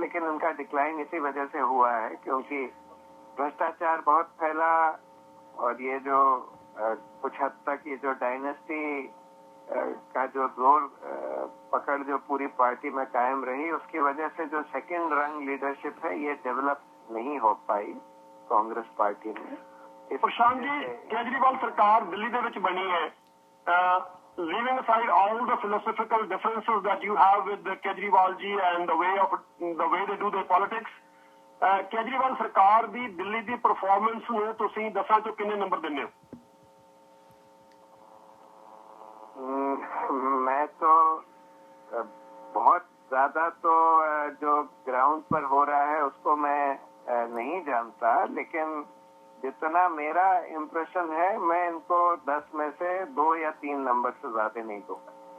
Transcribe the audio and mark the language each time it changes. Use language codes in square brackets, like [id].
[hi] लेकिन उनका डिक्लाइन इसी वजह से हुआ है क्योंकि भ्रष्टाचार बहुत फैला और ये जो कुछ हद तक ये जो डायनेस्टी का जो जोर पकड़ जो पूरी पार्टी में कायम रही, उसकी वजह से जो सेकंड रंग लीडरशिप है ये डेवलप नहीं हो पाई कांग्रेस पार्टी में। प्रशांत जी, केजरीवाल सरकार दिल्ली [pa] ਦੇ ਵਿੱਚ ਬਣੀ ਹੈ, [en] leaving aside all the philosophical differences that you have with Kejriwal ji and the way they do their politics, Kejriwal सरकार [pa] ਦੀ ਦਿੱਲੀ ਦੀ ਪਰਫਾਰਮੈਂਸ ਨੂੰ ਤੁਸੀਂ 10 ਚੋਂ ਕਿੰਨੇ ਨੰਬਰ ਦਿੰਦੇ ਹੋ? [hi] मैं तो बहुत ज्यादा तो जो ग्राउंड पर हो रहा है उसको मैं नहीं जानता, लेकिन जितना मेरा इम्प्रेशन है मैं इनको 10 में से 2 या 3 नंबर से ज्यादा नहीं दूंगा।